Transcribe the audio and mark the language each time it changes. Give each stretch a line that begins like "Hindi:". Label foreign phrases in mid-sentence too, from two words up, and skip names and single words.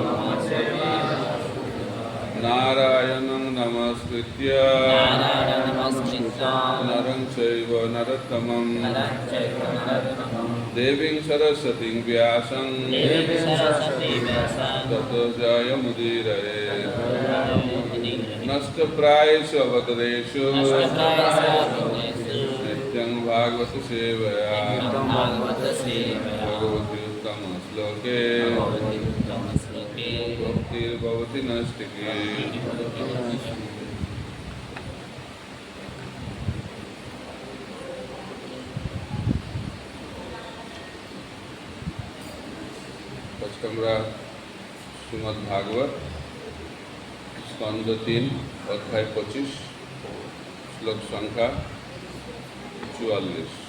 Sanskrit: नारायणं नमस्कृत्य नरं चैव नरोत्तमम् देवीं सरस्वतीं व्यासं ततो जयमुदीरये नष्ट प्रायेषु अवतारेषु नित्यं भागवत सेवया भगवती उत्तम श्लोके भक्तिर् भवति नास्तिकी.
Bangla: আজকে আমরা শ্রীমদ্ ভাগবত স্কন্ধ 3 অধ্যায় 25 শ্লোক সংখ্যা 44।